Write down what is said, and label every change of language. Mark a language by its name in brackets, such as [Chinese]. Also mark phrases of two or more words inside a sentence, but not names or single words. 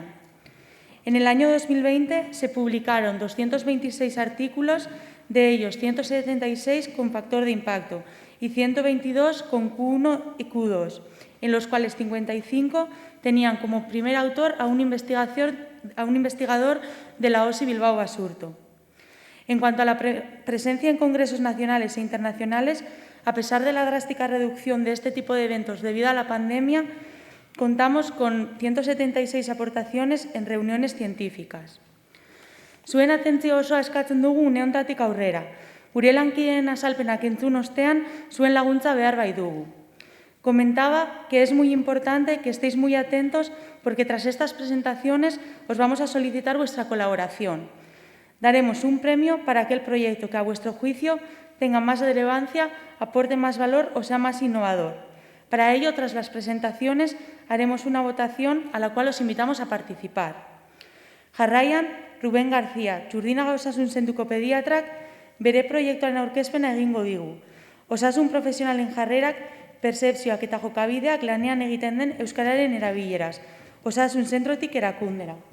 [Spanish] En el año 2020 se publicaron 226 artículos, de ellos 176 con factor de impacto y 122 con Q1 y Q2, en los cuales 55 tenían como primer autor a un investigador de la OSI Bilbao Basurto. En cuanto a la presencia en congresos nacionales e internacionales, a pesar de la drástica reducción de este tipo de eventos debido a la pandemia, contamos con 176 aportaciones en reuniones científicas. [Basque] Zuen atentzio osoa eskatzen dugu une honetatik aurrera. Gure lankideen azalpenak entzun ostean, zuen laguntza behar bai dugu. [Spanish] Comentaba que es muy importante que estéis muy atentos porque tras estas presentaciones os vamos a solicitar vuestra colaboración. Daremos un premio para aquel proyecto que a vuestro juicio tenga más relevancia, aporte más valor o sea más innovador. Para ello, tras las presentaciones, haremos una votación a la cual os invitamos a participar. [Basque] Jarraian, Rubén García, Txurdinaga Osasun Zentuko pediatrak, bere proiektuaren aurkezpena egingo digu. Osasun profesionalen jarrerak, percepzioak eta jokabideak lanean egiten den euskararen erabileraz. Osasun zentrotik erakundera.